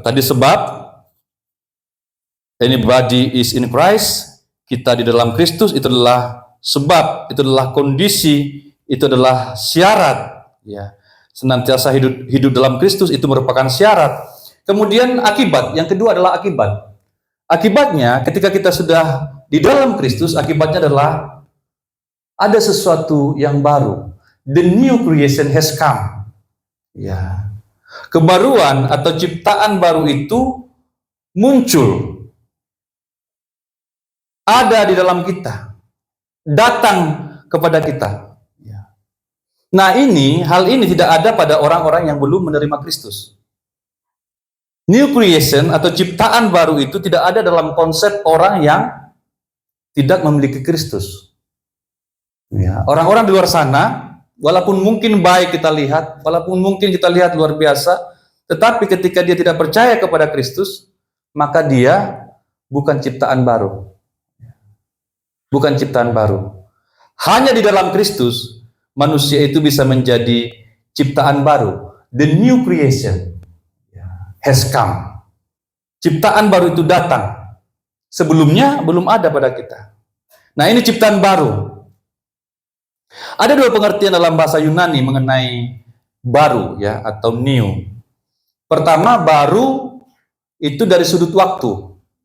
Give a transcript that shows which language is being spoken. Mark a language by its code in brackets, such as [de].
[id] Tadi sebab, [en] anybody is in Christ, [id] kita di dalam Kristus, itu adalah sebab, itu adalah kondisi, itu adalah syarat. Ya. Senantiasa hidup dalam Kristus itu merupakan syarat. Kemudian akibat, yang kedua adalah akibat. Akibatnya ketika kita sudah di dalam Kristus, akibatnya adalah ada sesuatu yang baru. [en] The new creation has come. [id] Ya. Kebaruan atau ciptaan baru itu muncul. Ada di dalam kita. Datang kepada kita. Nah hal ini tidak ada pada orang-orang yang belum menerima Kristus. New creation atau ciptaan baru itu tidak ada dalam konsep orang yang tidak memiliki Kristus. Ya, orang-orang di luar sana, walaupun mungkin baik kita lihat, walaupun mungkin kita lihat luar biasa, tetapi ketika dia tidak percaya kepada Kristus, maka dia bukan ciptaan baru. Bukan ciptaan baru. Hanya di dalam Kristus, manusia itu bisa menjadi ciptaan baru. [en] The new creation has come. [id] Ciptaan baru itu datang. Sebelumnya belum ada pada kita. Nah, ini ciptaan baru. Ada dua pengertian dalam bahasa Yunani mengenai baru, ya, atau new. Pertama, baru itu dari sudut waktu.